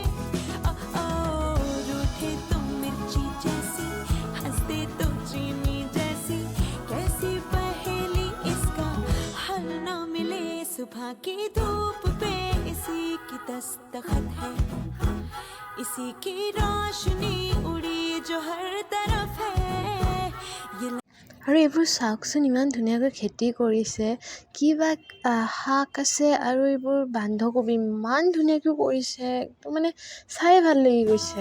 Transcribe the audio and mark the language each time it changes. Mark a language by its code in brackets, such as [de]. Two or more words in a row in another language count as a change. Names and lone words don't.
[hi] रूठे तुम मिर्ची जैसी, हंसते तो चीनी जैसी, कैसी पहेली इसका हल ना मिले। सुबह की धूप पे इसी की दस्तखत है, इसी की रोशनी उड़ी जो हर तरफ है। ये [as] আৰু এইবোৰ চাওকচোন, ইমান ধুনীয়াকৈ খেতি কৰিছে, কিবা শাক আছে আৰু এইবোৰ বন্ধাকবি ইমান ধুনীয়াকৈ কৰিছে, একদম মানে চাই ভাল লাগি গৈছে।